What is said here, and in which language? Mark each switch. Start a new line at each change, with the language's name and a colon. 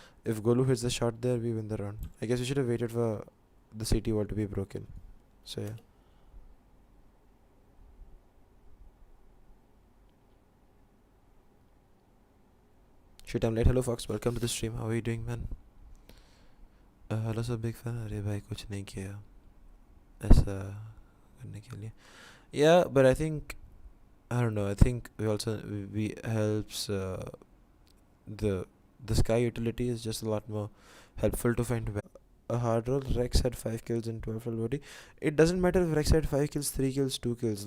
English: If Golu hits the shot there, we win the round. I guess we should have waited for the CT wall to be broken. So yeah. Shit, I'm late. Hello Fox, welcome to the stream. How are you doing, man? Hello sir, big fan.
Hindi: अरे भाई कुछ नहीं किया ऐसा करने के लिए.
English: Yeah, but I think, I don't know, I think we helps the Sky utility is just a lot more helpful to find a hard roll. Rex had 5 kills and 12 roll OT. It doesn't matter if Rex had 5 kills, 3 kills, 2 kills.